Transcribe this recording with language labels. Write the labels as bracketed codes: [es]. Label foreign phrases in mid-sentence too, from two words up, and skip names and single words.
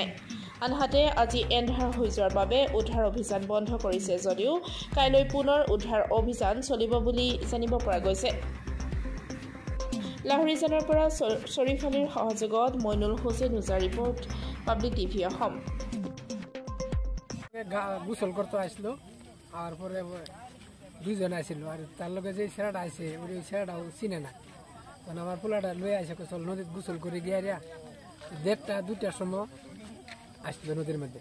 [as] আনহাতে আজি এন্ধাৰ হৈ যোৱাৰ বাবে উদ্ধাৰ অভিযান বন্ধ কৰিছে যদিও কাইলৈ পুনৰ উদ্ধাৰ অভিযান চলিব বুলি জানিব পৰা গৈছে। লাহৰীজানৰ পৰা শ্বৰীফ আলীৰ সহযোগত মইনুল হুছেইন হুজাৰ ৰিপৰ্ট, পাব্লিক টিভি অসম। [bn] গোসল করতে আসলো আর পরে দুইজন আসছিল আর তার লগে যে ছেলেটা আছে ওই ছেলেটাও চিনে না, তখন আমার পোলাটা লয়ে আসে চল নদীতে গোসল করে গিয়ে 1:30-2টার সময় আসলো নদীর মধ্যে।